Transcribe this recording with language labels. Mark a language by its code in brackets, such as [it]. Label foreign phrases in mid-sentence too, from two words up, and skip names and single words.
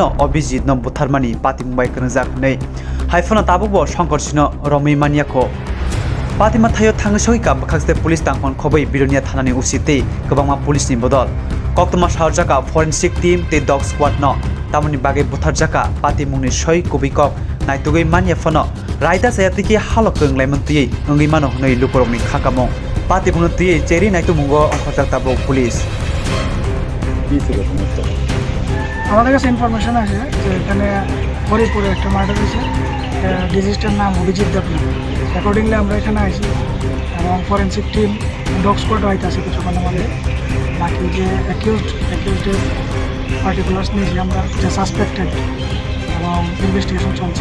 [trp] Abhijit no Butharmani Pati Mumbai Kanjak nei Haifona tabubo Shankar Shino Romi Maniako Patima Thayo Thangsoi Bakhaste Police Tangkon Khobei Bilonia Thanani Usite Kobangma Police ni Bodol Koktwma Saharjaka [en] Forensic Team [trp] te [en] Dog Squad [trp] no Tamoni Bage Butharjaka Pati Mungni Soi Kubikok Naitugoi Mania Fono Raida Sayatiki Halokeng Lemantui Ngi Mano Hnoi Lukorongni Khakamong Pati Mungni Tui Cheri Naitu Mungo Onkhojak Tabo Police [bn] আমাদের কাছে ইনফরমেশন আছে যে এখানে হরিপুরে একটা মার্ডার হয়েছে, ডিজিজটার নাম অভিজিৎ দেবনাথ। অ্যাকর্ডিংলি আমরা এখানে আসি এবং [en] forensic team dog squad [bn] হয়তো আছে কিছুক্ষণের মধ্যে। বাকি যে [en] accused's particulars [bn] নিয়েছি আমরা, যে সাসপেক্টেড এবং ইনভেস্টিগেশন চলছে।